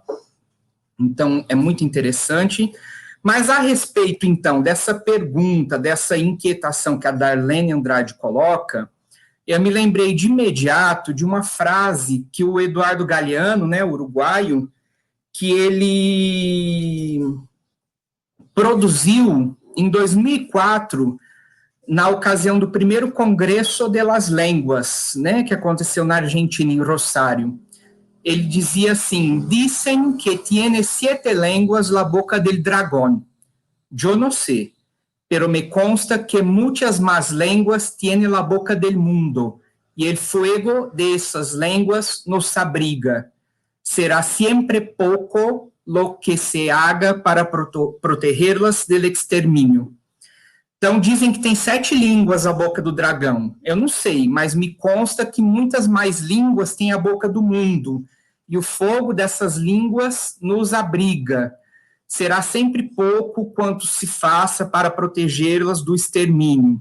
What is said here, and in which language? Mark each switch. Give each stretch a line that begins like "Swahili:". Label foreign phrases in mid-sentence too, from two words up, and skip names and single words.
Portuguese: Então, é muito interessante. Mas a respeito, então, dessa pergunta, dessa inquietação que a Darlene Andrade coloca, eu me lembrei de imediato de uma frase que o Eduardo Galeano, né, uruguaio, que ele produziu em 2004, na ocasião do primeiro Congresso de las Lenguas, né, que aconteceu na Argentina, em Rosário. Ele dizia assim:
Spanish: dicen que tiene 7 lenguas la boca del dragón. Yo no sé, pero me consta que muchas más lenguas tiene la boca del mundo, y el fuego de esas lenguas nos abriga. Será siempre poco lo que se haga para protegerlas del exterminio.
Portuguese: Então, dizem que tem 7 línguas a boca do dragão. Eu não sei, mas me consta que muitas mais línguas têm a boca do mundo, e o fogo dessas línguas nos abriga. Será sempre pouco quanto se faça para protegê-las do extermínio.